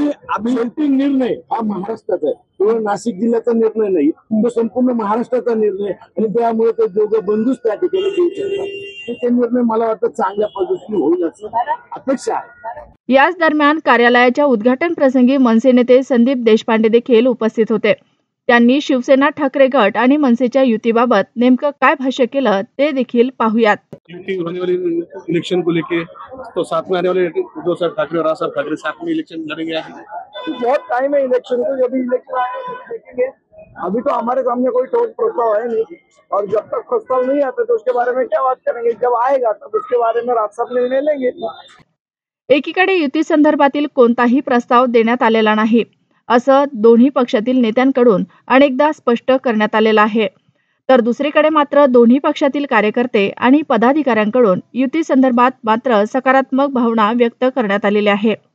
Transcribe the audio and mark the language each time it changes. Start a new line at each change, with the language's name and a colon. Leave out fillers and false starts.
Marathi: शेवटी निर्णय हा महाराष्ट्राचा आहे, केवळ नाशिक जिल्ह्याचा निर्णय नाही, तो संपूर्ण महाराष्ट्राचा निर्णय आणि त्यामुळे ते दोघं बंधूच त्या ठिकाणी देऊ शकतात। ते निर्णय मला वाटतं चांगल्या पद्धतीने होईल असं अपेक्षा आहे। याच दरम्यान कार्यालयाच्या उद्घाटन प्रसंगी मनसे नेते संदीप देशपांडे देखील उपस्थित होते। त्यांनी शिवसेना ठाकरे गट आणि मनसेच्या युतीबाबत नेमकं काय भाष्य केलं ते देखील पाहुयात।
Hindi: युति होने वाली इलेक्शन को लेके तो साथ में आने वाले उद्धव साहब ठाकरे और राज साहब ठाकरे साथ में इलेक्शन लड़ेंगे। बहुत टाइम है इलेक्शन को, जब इलेक्शन आएगा तो देखेंगे। अभी तो हमारे सामने कोई ठोस प्रस्ताव है नहीं और जब तक प्रस्ताव नहीं आता तो उसके बारे में क्या बात करेंगे। जब आएगा तब उसके बारे में राज साहब निर्णय लेंगे।
Marathi: एकीकडे युती संदर्भातील कोणताही प्रस्ताव देण्यात आलेला नाही असं दोन्ही पक्षातील नेत्यांकडून अनेकदा स्पष्ट करण्यात आलेलं आहे, तर दुसरीकडे मात्र दोन्ही पक्षातील कार्यकर्ते आणि पदाधिकाऱ्यांकडून युती संदर्भात मात्र सकारात्मक भावना व्यक्त करण्यात आलेल्या आहे।